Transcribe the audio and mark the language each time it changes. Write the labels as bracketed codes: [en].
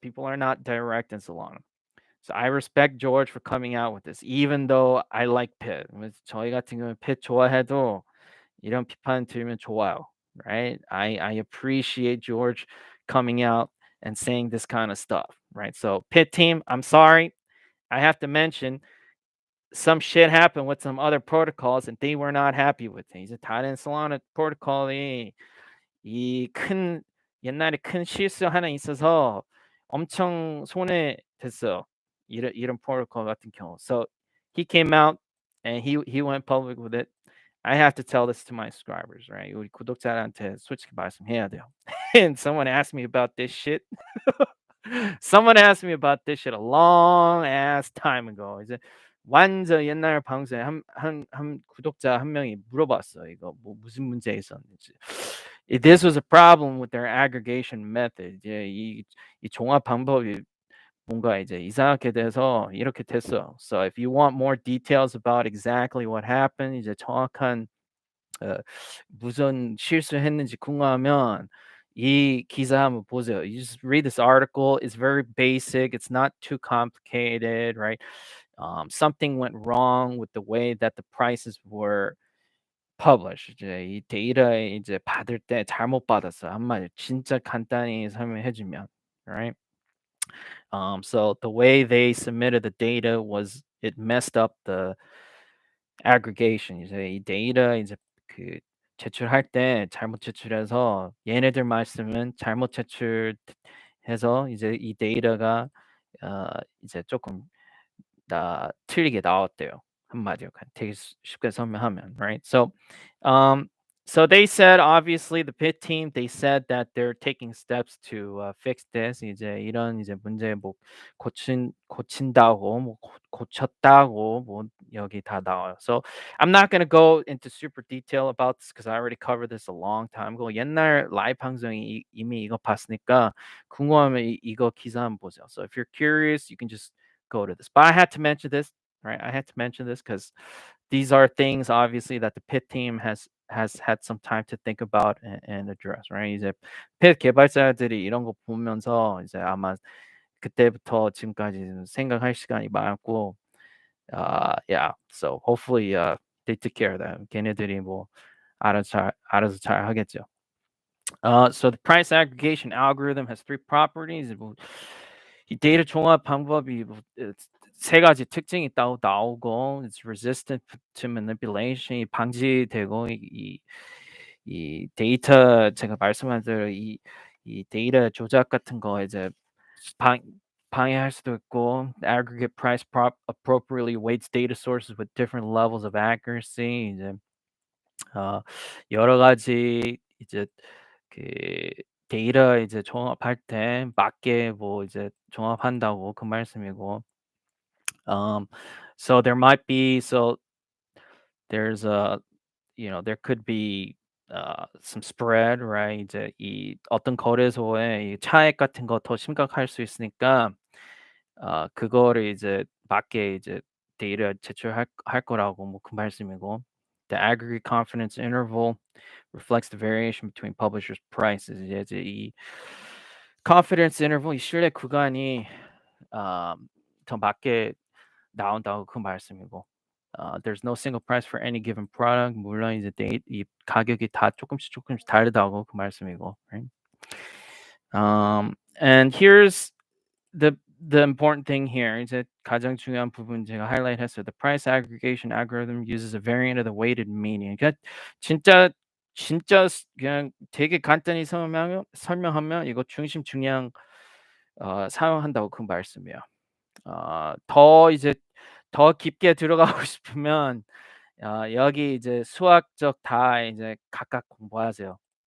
[en] People are not direct in Solana. So I respect George for coming out with this, even though I like Pitt. [ko] 저희 같은 경우는 Pitt 좋아해도 이런 비판 들으면 좋아요, right? [en] I appreciate George coming out and saying this kind of stuff, right? So Pitt team, I'm sorry. I have to mention some shit happened with some other protocols and they were not happy with it. [ko] 이제 다른 Solana protocol이 이 옛날에 큰 실수 하나 있어서 엄청 손해됐어요. 이런 protocol 같은 경우. [en] So he came out and he went public with it. I have to tell this to my subscribers, right? [ko] 우리 구독자한테 솔직히 말씀해야 돼요. [en] And someone asked me about this shit. Someone asked me about this shit a long ass time ago. 이제 [ko] 완전 옛날 방송에 한 구독자 한 명이 물어봤어. 이거 뭐 무슨 문제 있었는지. [en] This was a problem with their aggregation method. [ko] 이제 이 종합 방법이 뭔가 이제 이상하게 돼서 이렇게 됐어. [en] So if you want more details about exactly what happened, [ko] 이제 정확한 어, 무슨 실수했는지 궁금하면 이 기사 한번 보세요. [en] You just read this article. It's very basic. It's not too complicated, right? Something went wrong with the way that the prices were published. [ko] 이제 이 데이터에 이제 받을 때 잘못 받았어. 한마디로 진짜 간단히 설명해 주면, right? [en] So the way they submitted the data was it messed up the aggregation. [ko] 이제 이 데이터 이제 그 제출할 때 잘못 제출해서 얘네들 말씀은 잘못 제출해서 이제 이 데이터가 어 이제 조금 틀리게 나왔대요. 한마디로 되게 쉽게 설명하면, right? [en] Um, so they said obviously the pit team they said that they're taking steps to fix this. [ko] 이제 이런 이제 문제 뭐 고친다고 뭐 고쳤다고 뭐 여기 다 나와요. [en] So I'm not gonna go into super detail about this because I already covered this a long time ago. [ko] 옛날 라이브 방송이 이미 이거 봤으니까 궁금하면 이거 기사 한번 보세요. [en] So if you're curious, you can just go to this. But I had to mention this, right? I had to mention this because these are things obviously that the pit team has had some time to think about and address, right? [ko] 이제 pit 개발자들이 이런 거 보면서 이제 아마 그때부터 지금까지 생각할 시간이 많았고, yeah. [en] So hopefully, they took care of that. [ko] 걔네들이 뭐 알아서 잘 하겠죠. [en] So the price aggregation algorithm has three properties. [ko] 뭐, 이 데이터 종합 방법이 세 가지 특징이 있다고 나오고, [en] it's resistant to manipulation, [ko] 방지되고, 이 데이터 제가 말씀한 대로 이 데이터 조작 같은 거 이제 방 방해할 수도 있고, [en] aggregate price appropriately weights data sources with different levels of accuracy. [ko] 이제 여러 가지 이제 그 데이터 이제 종합할 때 맞게 뭐 이제 종합한다고 그 말씀이고. [en] Um, so there might be there's a there could be some spread, right? [ko] 이제 이 어떤 거래소에 이 차익 같은 거 더 심각할 수 있으니까 그거를 이제 맞게 이제 데이터 할 거라고 뭐 그 말씀이고. [en] The aggregate confidence interval reflects the variation between publishers' prices. [ko] 이제 이 confidence interval 이 신뢰 구간이 더 맞게 나온다고 그 말씀이고. [en] There's no single price for any given product. [ko] 물론 이제 이 가격이 다 조금씩 다르다고 그 말씀이고. [en] Right? And here's the important thing here. [ko] 이제 가장 중요한 부분 제가 highlight 했어요. [en] The price aggregation algorithm uses a variant of the weighted median. [ko] 그러니까 진짜 그냥 되게 간단히 설명하면 이거 중심 중량 사용한다고 그 말씀이에요. 더 이제 더 깊게 들어가고 싶으면 여기 이제 수학적 다 이제 각각 공부하세요.